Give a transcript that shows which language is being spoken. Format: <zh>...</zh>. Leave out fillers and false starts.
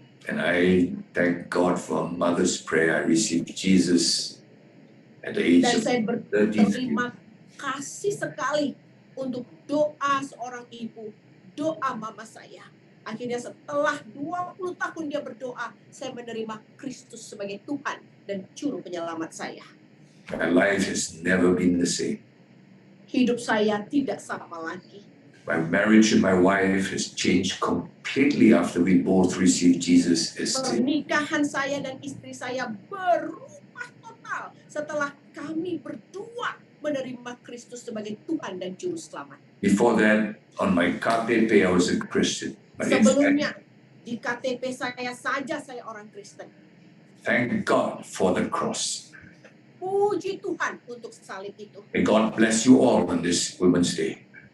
<en>And I thank God for a mother's prayer. I received Jesus at the age</en> <id>Dan saya</id> <en>33.</en> <id>berterima kasih sekali untuk doa seorang ibu, doa mama saya. Akhirnya setelah 20 tahun dia berdoa, saya menerima Kristus sebagai Tuhan dan Juru Penyelamat saya.</id> <en>My life has never been the same.</en> <id>Hidup saya tidak sama lagi.</id> <en>My marriage with my wife has changed completely after we both received Jesus as Savior.</en> <id>Pernikahan saya dan istri saya berubah total setelah kami berdua menerima Kristus sebagai Tuhan dan Juru Selamat.</id> <en>Before that, on my KTP, I was a Christian. But in fact,</en> <id>Sebelumnya, di KTP saya saja saya orang Kristen.</id> <en>thank God for the cross.</en> <id>Puji Tuhan untuk salib itu.</id> <en>May God bless you all on this Women's Day.</en>